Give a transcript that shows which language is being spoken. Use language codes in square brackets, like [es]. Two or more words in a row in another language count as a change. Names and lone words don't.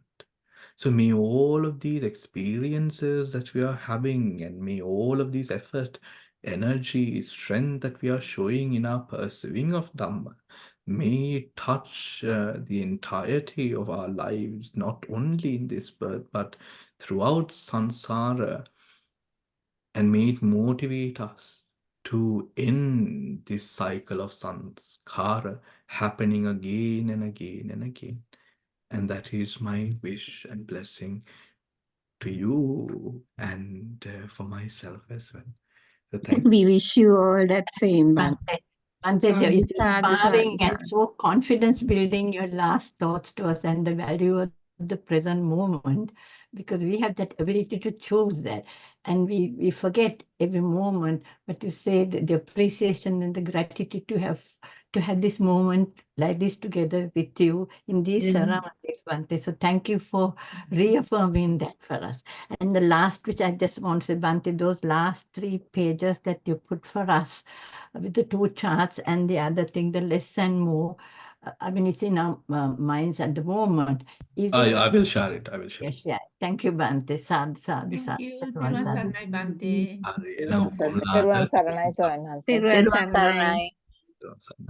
[en] So may all of these experiences that we are having, and may all of these effort, energy, strength that we are showing in our pursuing of Dhamma, may it touch the entirety of our lives, not only in this birth, but throughout samsara, and may it motivate us to end this cycle of sanskara happening again and again and again. And that is my wish and blessing to you and for myself as well. So thank you. We wish you all that same, Bhante. Bhante, Sadhu, it's sadhu, inspiring sadhu. and so confidence building your last thoughts to us, and the value of the present moment, because we have that ability to choose that, and we forget every moment. But you say the appreciation and the gratitude to have this moment like this together with you in these surroundings, Bhante. So thank you for reaffirming that for us. And the last, which I just want to say, Bhante, those last 3 pages that you put for us with the 2 charts, and the other thing, the less and more. I mean, it's in our minds at the moment. I will share it. I will share it. Yes, yeah. Thank you, [pi] Bhante. Sadhu, sadhu, [en] Thank sadhu. you. Sadhu, Thank sadhu. you, Bhante. [si] තෙරුවන් සරණයි ස්වාමීන් වහන්සේ. තෙරුවන් සරණයි. තෙරුවන් සරණයි.